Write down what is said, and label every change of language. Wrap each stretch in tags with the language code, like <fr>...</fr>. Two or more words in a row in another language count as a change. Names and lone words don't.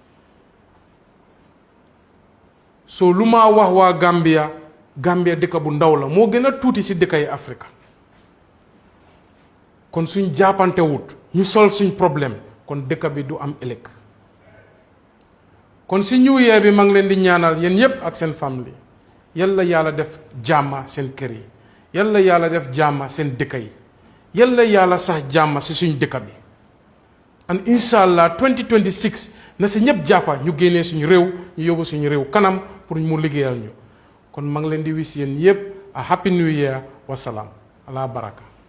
<wo>so lu ma wax waa Gambia dëkk bu ndaw la moo gën a tuuti ci dëkk yi Afrique kon suñ jàppante wut ñu sol suñ problème kon dëkk bi du am ëllëg kon ci New Year bi maa ngi leen di ñaanal yéen yépp ak seen famille yàlla yàlla def jàmma seen kër yi yàlla yàlla def jàmma seen dëkk yi yàlla yàlla sax jàmma ci suñ dëkk bi and</wo> <ar>inshallah</ar> <wo>2026 na ci ñëpp jàppa ñu génnee suñu réew ñu yóbbu suñu réew kanam pour mu liggéeyal ñu kon maa ngi leen di wis yéen yépp</wo> <en>a happy new year</en> <ar>wasalaam ala baraka</ar>